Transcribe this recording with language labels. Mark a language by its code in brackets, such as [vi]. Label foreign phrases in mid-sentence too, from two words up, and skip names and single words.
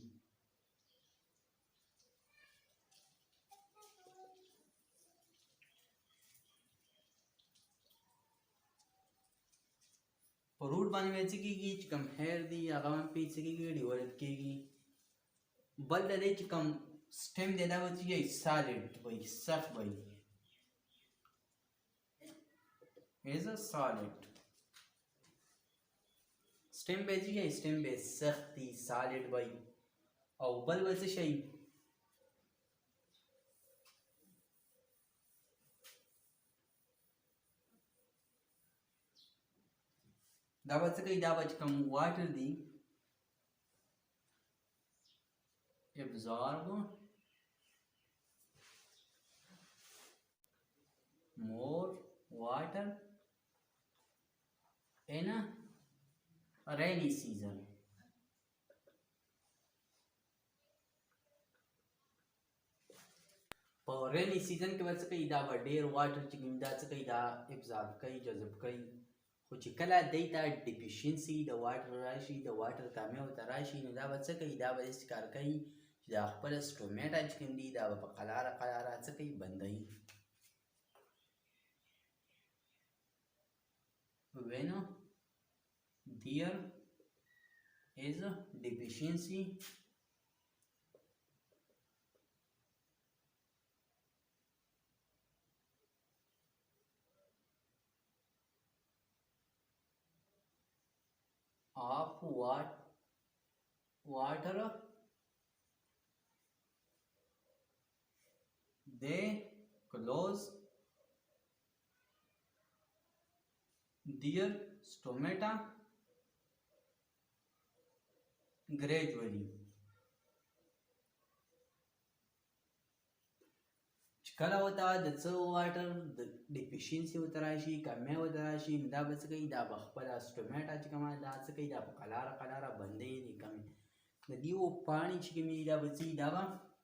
[ps] په روټ باندې به څه کېږي چې کوم هیر دي هغه هم پې څه کېږي ډیولپ کېږي. بل د دې چې کوم سټیم دی دا به څه وي سالډ وي، سخت وي. [en] is a solid. [ps] stem به څه شي، stem به سخت دي solid وي. او بل به څه شي، دا به څه کوي، دا به چې کوم واټر دي [en] absorb more water in a rainy season. [ps] په [en] rainy season [ps] کې به څه کوي دا به ډېر واټر چې کوم دا څه کوي دا ابزارب کوي جذب کوي خو چې کله دی ته ډیفیشنسي د واټر راشي د واټر کمی ورته راشي نو دا به څه کوي دا به داسې کار کوي چې دا خپله سټومیټا چې کوم دي دا به په قلاره قلاره څه کوي بندوي [en] when there is a deficiency of water they close their stomata gradually [ps] چې کله ورته د څه واټر د ډیفیشنسي ورته راشي کمی ورته راشي نو دا به څه کوي دا به خپله سټومیټا چې کومه دا څه کوي دا په قلاره قلاره بندوي دې کمې د دې پاڼې چې کومې دي دا به څه دا به